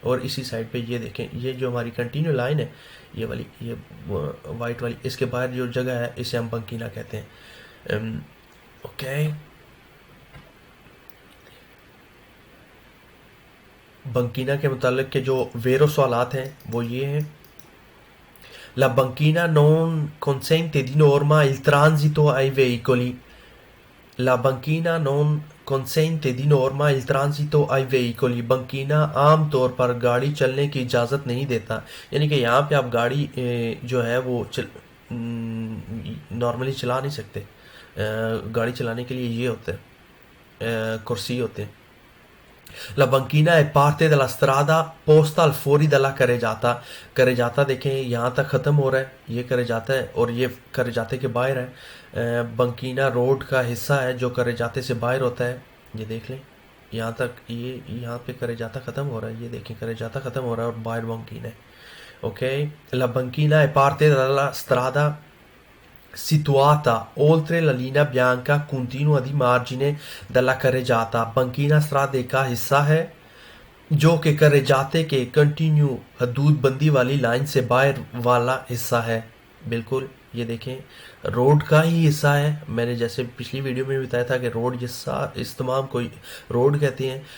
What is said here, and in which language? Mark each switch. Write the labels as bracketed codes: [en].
[hi] और इसी साइड पे ये देखें, ये जो हमारी कंटिन्यू लाइन है, ये वाली, ये वाइट वाली, इसके बाहर जो जगह है इसे हम बंकीना कहते हैं. ओके, बंकीना के मुतालिक के जो वेरो सवालात हैं वो ये हैं. [it] La banchina non consente di norma il transito ai veicoli. La banchina non consente di norma il transito ai veicoli. [hi] बंकीना आम तौर पर गाड़ी चलने की इजाज़त नहीं देता. यानी कि यहाँ पे आप गाड़ी जो है वो नॉर्मली चला नहीं सकते. गाड़ी चलाने के लिए ये होते हैं, कुर्सी होते हैं. [it] La banchina è parte della strada posta al fuori dalla carreggiata. [hi] carreggiata देखें यहाँ तक ख़त्म हो रहा है, ये carreggiata है और ये carreggiate के बाहर है. बंकीना रोड का हिस्सा है जो carreggiate से बाहर होता है. ये देख लें, यहाँ तक, ये यहाँ पे carreggiata ख़त्म हो रहा है. ये देखें, carreggiata ख़त्म हो रहा है और बाहर बंकीना है. [it] ओके, la banchina è parte della strada situata oltre la linea bianca continua di margine della carreggiata. [hi] बंकीना स्त्रादे का हिस्सा है जो कि carreggiate के कंटिन्यू हदूद बंदी वाली लाइन से बाहर वाला हिस्सा है. बिल्कुल, ये देखें, रोड का ही हिस्सा है. मैंने जैसे पिछली वीडियो में बताया था कि रोड इस तमाम को रोड कहते हैं.